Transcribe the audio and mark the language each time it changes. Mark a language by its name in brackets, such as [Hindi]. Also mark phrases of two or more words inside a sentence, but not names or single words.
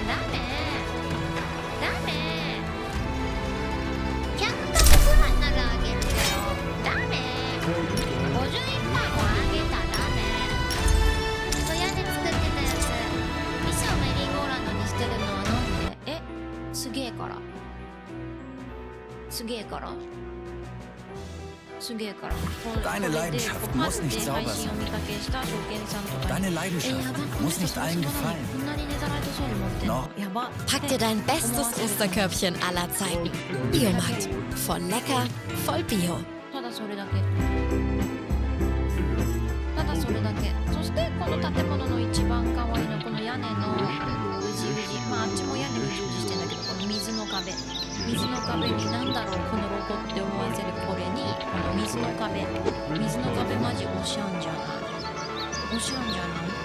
[Japanese] ダメダメ、100株ぐらいならあげるけどダメ、51杯もあげたらダメ。そう、屋根作ってたやつ石をメリーゴーランドにしてるのはなんで？すげえから、すげえから、すげえから。 [German] Deine Leidenschaft muss nicht sauber sein. Deine Leidenschaft muss nicht allen gefallen. Noch Pack dir dein bestes Osterkörbchen aller Zeiten. Biomarkt. Voll lecker, voll Bio. [Japanese] ただそれだけ、ただそれだけ。そしてこの建物の一番可愛いのこの屋根のうじうじ、まああっちも屋根うじうじしてんだけど、この水の壁、水の壁になんだろうこのロゴって思わせる。これにこの水の壁、水の壁マジおしゃんじゃない、おしゃんじゃない。